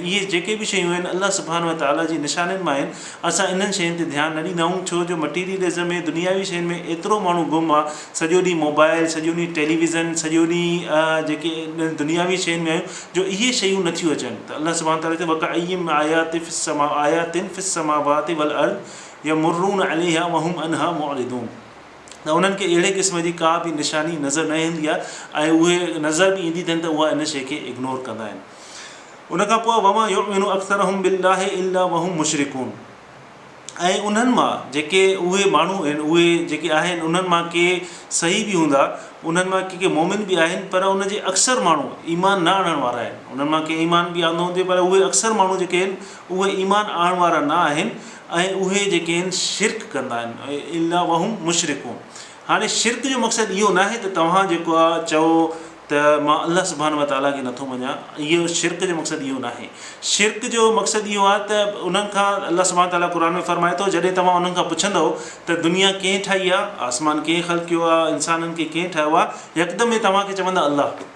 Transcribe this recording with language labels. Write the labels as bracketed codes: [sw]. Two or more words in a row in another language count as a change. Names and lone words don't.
[sd] इहे जेके बि शयूं आहिनि, [ar] الله سبحانه وتعالى [sd] जी निशाननि मां आहिनि। असां इन्हनि शयुनि ते ध्यानु न ॾींदा आहियूं, छो जो मटीरियलिज़म में, दुनियावी शयुनि में एतिरो माण्हू गुम आहे। सॼो ॾींहुं मोबाइल, सॼो ॾींहुं टेलीविज़न, सॼो ॾींहुं जेके दुनियावी शयुनि में आहियूं, जो इहे शयूं नथियूं अचनि। त अलाह सुब्हानो ताला चए [ar] وكأين من آية في السماوات والأرض يمرون عليها وهم عنها معرضون. [sd] त उन्हनि खे अहिड़े क़िस्म जी का बि निशानी नज़र न ईंदी आहे, ऐं उहे नज़र बि ईंदी अथनि त उहा इन शइ खे इग्नोर कंदा आहिनि। उन खां पोइ [ar] وما يؤمن أكثرهم بالله إلا وهم مشركون. [sd] ऐं उन्हनि मां जेके उहे माण्हू आहिनि, उहे जेके आहिनि, उन्हनि मां के सही बि हूंदा, उन्हनि मां के मोमिन बि आहिनि, पर उनजे अक्सर माण्हू ईमान न आणण वारा आहिनि। उन्हनि मां के ईमान बि आंदो हूंदो, पर उहे अक्सर माण्हू जेके आहिनि, उहे ईमान आणण वारा न आहिनि, ऐं उहे जेके आहिनि शिरक कंदा आहिनि। [ar] إلا وهم مشركون. [sd] हाणे शिरक जो मक़सदु इहो न आहे त तव्हां जेको आहे चओ त मां [ar] الله سبحانه وتعالى [sd] खे नथो मञा। इहो शिरक जो मक़सदु इहो न आहे। शिरक जो मक़सदु इहो आहे त उन्हनि खां [ar] الله سبحانه وتعالى [sd] क़ुरान में फरमाए थो, जॾहिं तव्हां उन्हनि खां पुछंदव त दुनिया कंहिं ठाही आहे, आसमान कंहिं ख़ल्क़ कयो आहे, इंसाननि खे कंहिं ठाहियो आहे, यकदमि में तव्हांखे चवंदा अलाह।